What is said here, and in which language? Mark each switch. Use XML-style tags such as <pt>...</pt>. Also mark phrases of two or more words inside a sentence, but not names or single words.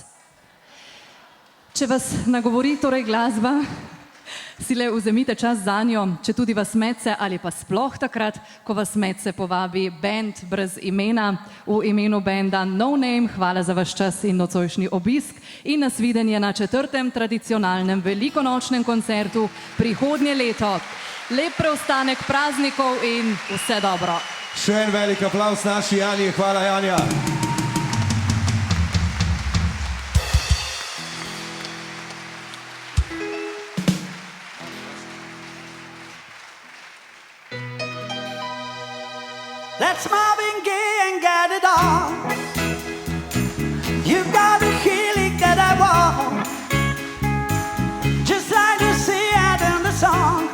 <sl>Če vas nagovori torej glasba, si le vzemite čas zanjo, če tudi vas medse ali pa sploh takrat, ko vas medse povabi band brez imena, v imenu benda No Name. Hvala za vaš čas in nocojšnji obisk in nasvidenje na 4. tradicionalnem velikonočnem koncertu prihodnje leto. Lep preostanek praznikov in vse dobro. Še en velik aplavz naši Jani. Hvala, Janja.</sl> <en>Let's Marvin Gaye and get it on. You've got the healing that I want, just like you see it in the song.</en>